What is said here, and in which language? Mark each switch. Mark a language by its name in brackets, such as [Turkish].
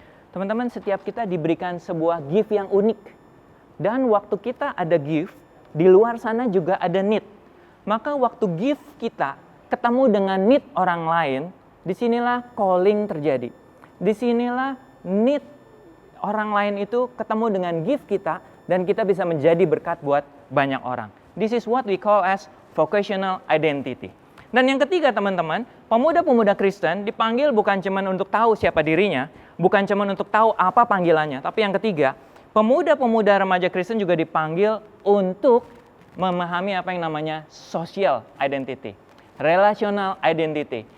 [Indonesian] Teman-teman, setiap kita diberikan sebuah gift yang unik. Dan waktu kita ada gift, di luar sana juga ada need. Maka waktu gift kita ketemu dengan need orang lain, disinilah calling terjadi. Disinilah need orang lain itu ketemu dengan gift kita, dan kita bisa menjadi berkat buat banyak orang. [English] This is what we call as vocational identity. [Indonesian] Dan yang ketiga teman-teman, pemuda-pemuda Kristen dipanggil bukan cuma untuk tahu siapa dirinya, bukan cuma untuk tahu apa panggilannya, tapi yang ketiga, pemuda-pemuda remaja Kristen juga dipanggil untuk memahami apa yang namanya social identity, relational identity.